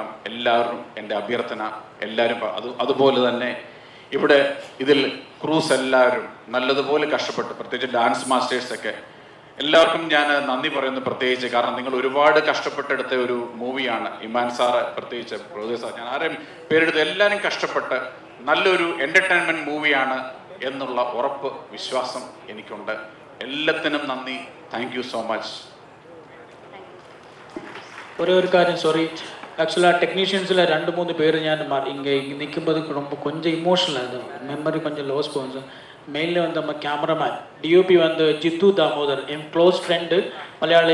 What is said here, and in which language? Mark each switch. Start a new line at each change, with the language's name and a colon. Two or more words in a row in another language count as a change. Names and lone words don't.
Malayalam: എല്ലാവരും എൻ്റെ അഭ്യർത്ഥന, എല്ലാവരും അതുപോലെ തന്നെ ഇവിടെ ഇതിൽ ക്രൂസ് എല്ലാവരും നല്ലതുപോലെ കഷ്ടപ്പെട്ട്, പ്രത്യേകിച്ച്
English: dance masters
Malayalam: എല്ലാവർക്കും ഞാൻ നന്ദി പറയുന്നു പ്രത്യേകിച്ച്. കാരണം നിങ്ങൾ ഒരുപാട് കഷ്ടപ്പെട്ടെടുത്ത ഒരു മൂവിയാണ്. ഇമാൻ സാറ് പ്രത്യേകിച്ച്, പ്രൊഡ്യൂസർ സാർ, ഞാൻ ആരെയും പേരെടുത്ത് എല്ലാവരും കഷ്ടപ്പെട്ട് നല്ലൊരു
English: entertainment movie
Malayalam: എന്നുള്ള ഉറപ്പ്, വിശ്വാസം എനിക്കുണ്ട്. എല്ലാത്തിനും നന്ദി.
English: thank you so much.
Tamil: ஒரே ஒரு காரியம், சாரி, ஆக்சுவலாக டெக்னீஷியன்ஸில் 2-3 பேர் ഞാൻ இங்கே நிற்கும்போது ரொம்ப கொஞ்சம் இமோஷனல் ஆகுது, மெமரி கொஞ்சம் லாஸ் போகுது. மெயினில் வந்து நம்ம
English: cameraman DOP
Tamil: வந்து ஜித்து தாமோதர், என்
English: close friend
Tamil: மலையாளி.